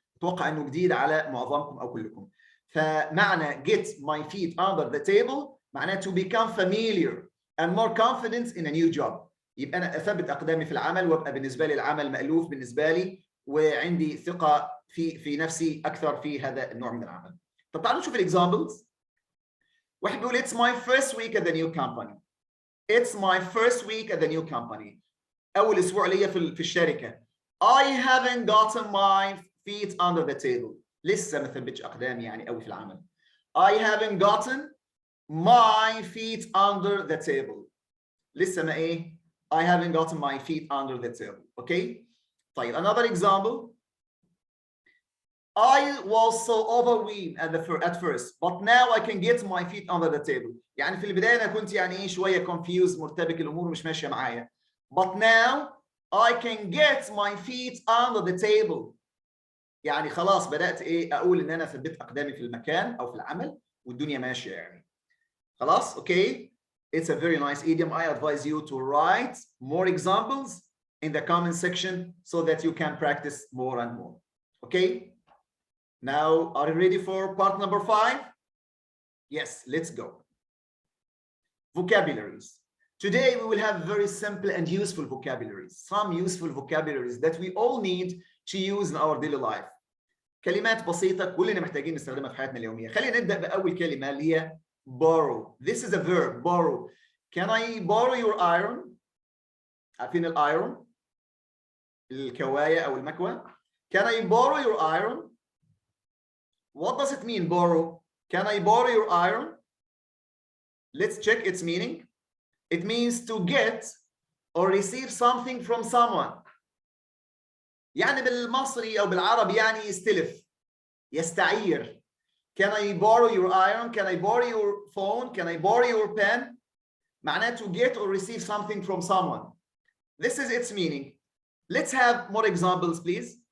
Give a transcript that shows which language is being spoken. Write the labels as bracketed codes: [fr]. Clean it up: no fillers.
[ar] اتوقع انه جديد على معظمكم او كلكم. فمعنى [en] get my feet under the table [ar] معناه [en] to become familiar and more confident in a new job. [ar] يبقى انا اثبت اقدامي في العمل، وابقى بالنسبه لي العمل مألوف بالنسبه لي، وعندي ثقه في نفسي اكثر في هذا النوع من العمل. طب تعالوا نشوف الاكزامبلز. واحد بيقول [en] it's my first week at the new company. It's my first week at the new company. [ar] اول اسبوع ليا في الشركه. [en] I haven't gotten my feet under the table. [ar] لسه ما ثبتش اقدامي يعني قوي في العمل. [en] I haven't gotten my feet under the table. [ar] لسه ما ايه؟ [en] I haven't gotten my feet under the table. Okay? [ar] طيب [en] another example. I was so overwhelmed at first, but now I can get my feet under the table. [ar] يعني في البداية أنا كنت يعني إيه شوية confused، مرتبك، الأمور مش ماشية معايا. [en] But now I can get my feet under the table. [ar] يعني خلاص بدأت إيه أقول إن أنا ثبت أقدامي في المكان أو في العمل والدنيا ماشية يعني. خلاص؟ [en] Okay. It's a very nice idiom. I advise you to write more examples in the comment section so that you can practice more and more. Okay? Now, are you ready for part number 5? Yes, let's go. Vocabularies. Today, we will have very simple and useful vocabularies. Some useful vocabularies that we all need to use in our daily life. [ar] كلمات بسيطة كلنا محتاجين نستخدمها في حياتنا اليومية. خلينا نبدأ بأول كلمة اللي هي [en] borrow. This is a verb, borrow. Can I borrow your iron? [ar] عارفين الايرون، الكواية أو المكوى. [en] Can I borrow your iron? What does it mean, borrow? Can I borrow your iron? Let's check its meaning. It means to get or receive something from someone. [ar] يعني بالمصري أو بالعربي يعني يستلف، يستعير. [en] Can I borrow your iron? Can I borrow your phone? Can I borrow your pen? [ar] معناه [en] to get or receive something from someone. This is its meaning. Let's have more examples, please.